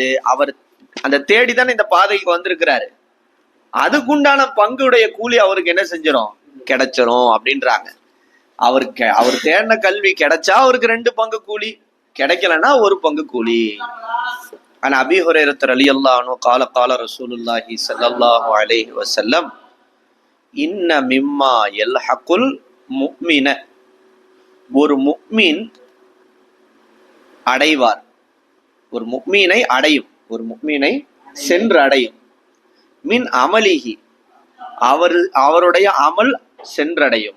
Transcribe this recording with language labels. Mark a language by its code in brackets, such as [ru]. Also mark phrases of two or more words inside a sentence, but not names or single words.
[ta] அவர் அந்த தேடிதானே இந்த பாதைக்கு வந்திருக்கிறாரு, அதுக்குண்டான பங்குடைய கூலி அவருக்கு என்ன செஞ்சிடும்? கிடைச்சிரும் அப்படின்றாங்க. அவர் தேடின கல்வி கிடைச்சா அவருக்கு 2 பங்கு கூலி, கிடைக்கலன்னா 1 பங்கு கூலி. ஆனா அபீ ஹுரைரா [ar] رضي الله عنه قال قال رسول الله صلى الله عليه وسلم إن مما يلحق المؤمن, [ta] ஒரு முஃமின் அடைவார், ஒரு முஃமினை அடையும், ஒரு முஃமினை சென்று அடையும். [ar] من عمله, [ta] அவருடைய அமல் சென்றடையும்.